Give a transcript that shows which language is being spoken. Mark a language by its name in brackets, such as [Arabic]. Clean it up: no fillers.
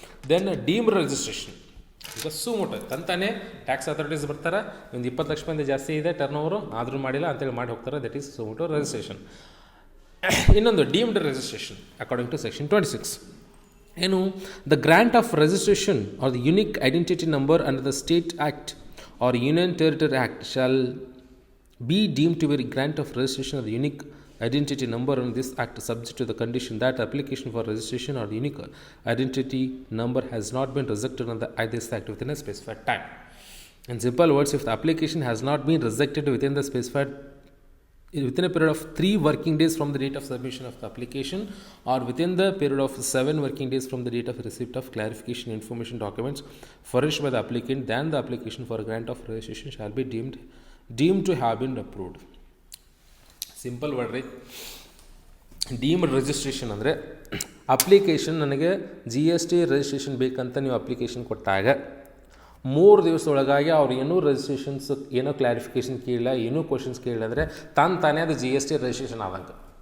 [English] Then deemed registration. [Kannada] ಈಗ ಸೂ ಮೋಟು ತಂತಾನೆ tax authorities ಬರ್ತಾರೆ, ಒಂದು 20 ಲಕ್ಷ ಮಂದಿ ಜಾಸ್ತಿ ಇದೆ ಟರ್ನ್ ಓವರು ಆದರೂ ಮಾಡಿಲ್ಲ ಅಂತೇಳಿ ಮಾಡಿ ಹೋಗ್ತಾರೆ. [English] That is suo motu registration. [Kannada] ಇನ್ನೊಂದು [English] deemed registration according to section 26 [Kannada] ಏನು, [English] The grant of registration or the unique identity number under the state act or union territory act shall be deemed to be a grant of registration of the unique identity number on this act subject to the condition that application for registration or the unique identity number has not been rejected on this act within a specified time. In simple words, if the application has not been rejected within the specified within a period of 3 working days from the date of submission of the application or within the period of 7 working days from the date of receipt of clarification information documents furnished by the applicant, then the application for grant of registration shall be deemed to have been approved. Simple word ರೀ. [Kannada] Deemed registration ಅಂದರೆ application ನನಗೆ GST registration ಬೇಕಂತ ನೀವು application ಕೊಟ್ಟಾಗ 3 ದಿವಸದೊಳಗಾಗಿ ಅವ್ರು ಏನೂ registrations ಏನೋ clarification ಕೇಳಿಲ್ಲ, ಏನೂ ಕ್ವಶನ್ಸ್ ಕೇಳಿಲ್ಲ ಅಂದರೆ ತಾನೇ ಅದು GST ರಿಜಿಸ್ಟ್ರೇಷನ್ ಆದಂಗೆ.